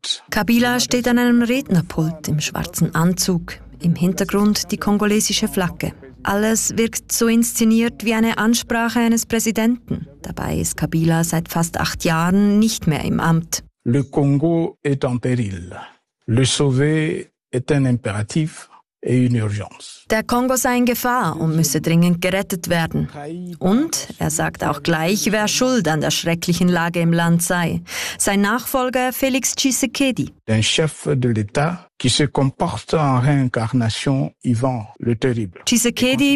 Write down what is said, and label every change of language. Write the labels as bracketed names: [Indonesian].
[German] Kabila steht an einem Rednerpult im schwarzen Anzug, im Hintergrund die kongolesische Flagge. Alles wirkt so inszeniert wie eine Ansprache eines Präsidenten. Dabei ist Kabila seit fast 8 Jahren nicht mehr im Amt. [French] Le Congo est en péril. Le sauver est un impératif et une urgence. [German] Der Kongo sei in Gefahr und müsse dringend gerettet werden. Und er sagt auch gleich, wer schuld an der schrecklichen Lage im Land sei. Sein Nachfolger Félix Tshisekedi. [French] Ein Chef de l'État. Tshisekedi